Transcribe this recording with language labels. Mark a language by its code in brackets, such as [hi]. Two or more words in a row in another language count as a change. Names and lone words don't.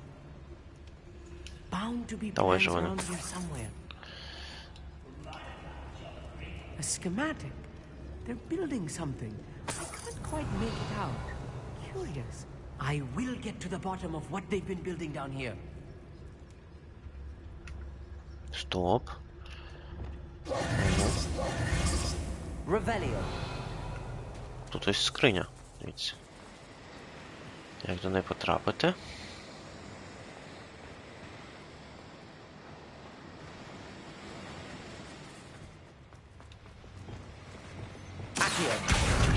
[en] Bound to be [uk] Давай [en] plans [uk] же, Ваня. [en] around here somewhere. A schematic. They're building something. I can't quite make it out. Curious. I will get to the bottom of what they've been building down here. [uk] Стоп. Revelio. Тут ось скриня. Дивіться. Як до неї потрапити? Accio.